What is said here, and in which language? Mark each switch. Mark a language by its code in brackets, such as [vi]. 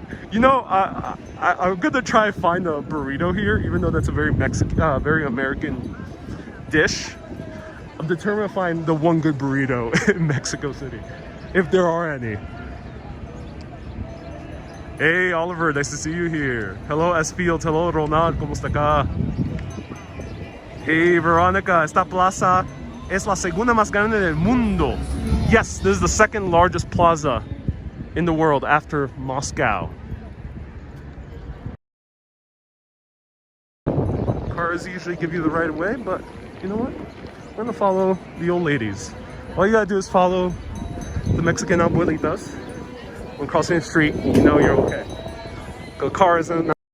[en] You know, I'm gonna try to find a burrito here, even though that's a very American dish. I'm determined to find the one good burrito in Mexico City, if there are any. Hey, Oliver, nice to see you here. Hello, S. Fields. Hello, Ronald. [es] ¿Cómo está acá? [en] Hey, Veronica. [es] Esta plaza es la segunda más grande del mundo. [en] Yes, this is the 2nd largest plaza in the world after Moscow. Cars usually give you the right of way, but you know what? We're gonna follow the old ladies. All you gotta do is follow the Mexican abuelitas. When crossing the street, you know you're okay. The car isn't.